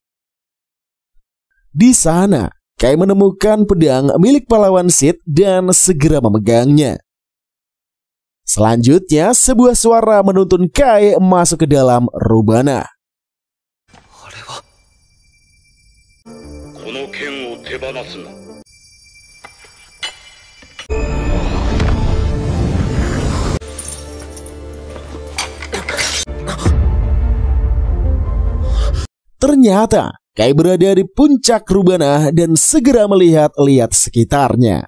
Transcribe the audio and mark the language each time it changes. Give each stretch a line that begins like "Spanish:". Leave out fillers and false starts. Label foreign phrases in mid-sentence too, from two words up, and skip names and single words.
Indonesian: Di sana, Kai menemukan pedang milik pahlawan Sith dan segera memegangnya. Selanjutnya, sebuah suara menuntun Kai masuk ke dalam Rubanah.
Japanese: の剣を手放すな。
Indonesian: Ternyata Kai berada di puncak Rubana dan segera melihat-lihat sekitarnya.